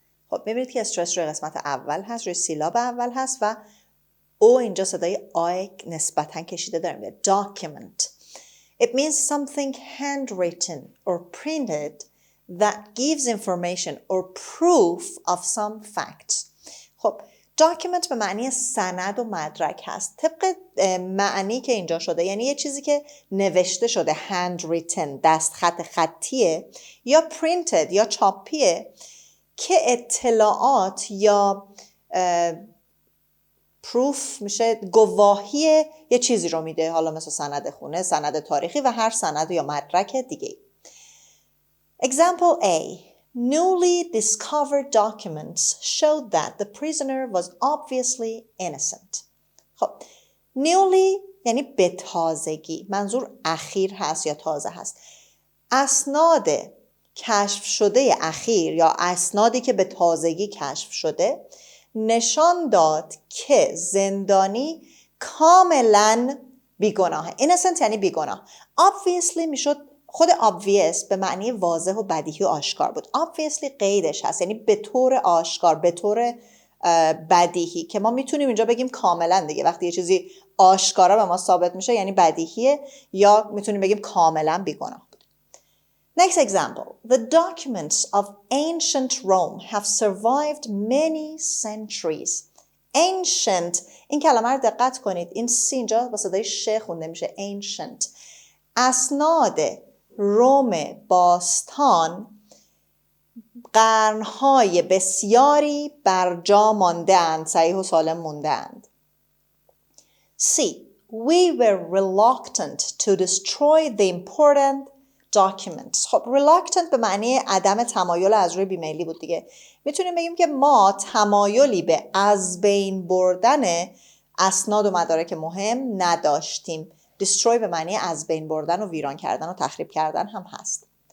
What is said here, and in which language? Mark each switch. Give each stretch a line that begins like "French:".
Persian: خب میبینید که استرس روی قسمت اول هست، روی سیلاب اول هست و او اینجا صدای آی نسبتاً کشیده داریم.
English: Document. It means something handwritten or printed that gives information or proof of some facts.
Persian: خب document به معنی سند و مدرک هست. طبق معنی که اینجا شده یعنی یه چیزی که نوشته شده handwritten دست خطیه یا printed یا چاپیه که اطلاعات یا پروف میشه گواهی یه چیزی رو میده، حالا مثل سند خونه، سند تاریخی و هر سند یا مدرک دیگه.
English: Example A. Newly discovered documents showed that the prisoner was obviously innocent.
Persian: خب newly یعنی به تازگی، منظور اخیر هست یا تازه هست. اسناد کشف شده اخیر یا اسنادی که به تازگی کشف شده نشان داد که زندانی کاملا بیگناهه. innocent یعنی بیگناه. obviously میشد خود obvious به معنی واضح و بدیهی و آشکار بود. obviously قیدش هست یعنی به طور آشکار، به طور بدیهی که ما میتونیم اینجا بگیم کاملا دیگه. وقتی یه چیزی آشکارا به ما ثابت میشه یعنی بدیهیه یا میتونیم بگیم کاملا بیگناه.
English: Next example. The documents of ancient Rome have survived many centuries.
Persian: Ancient این کلمه رو دقت کنید. این سی اینجا با صدای ش خونده میشه.
English: Ancient.
Persian: اسناد روم باستان قرنهای بسیاری بر جا مانده‌اند، صحیح و سالم مونده‌اند.
English: C. We were reluctant to destroy the important documents.
Persian: خب reluctant به معنی عدم تمایل از روی بیمیلی بود دیگه. میتونیم بگیم که ما تمایلی به از بین بردن اسناد و مدارک مهم نداشتیم. destroy به معنی از بین بردن و ویران کردن و تخریب کردن هم هست.